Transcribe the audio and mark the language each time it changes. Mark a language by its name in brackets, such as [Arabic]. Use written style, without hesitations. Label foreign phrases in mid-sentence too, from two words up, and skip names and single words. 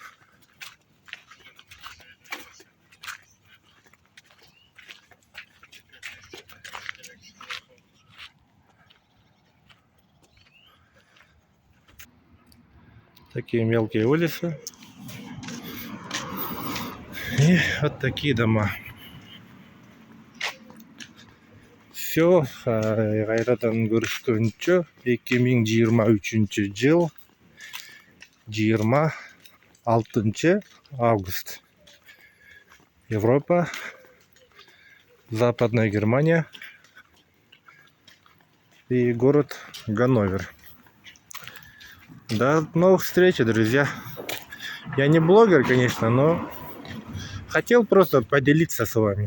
[Russian] Такие мелкие улицы. И вот такие дома. Все, [Kyrgyz] кайрадан көрүшкөнчө 2023 жыл 26 август. [Russian] Европа, Западная Германия и город Ганновер. До новых встреч, друзья. Я не блогер, конечно, но хотел просто поделиться с вами.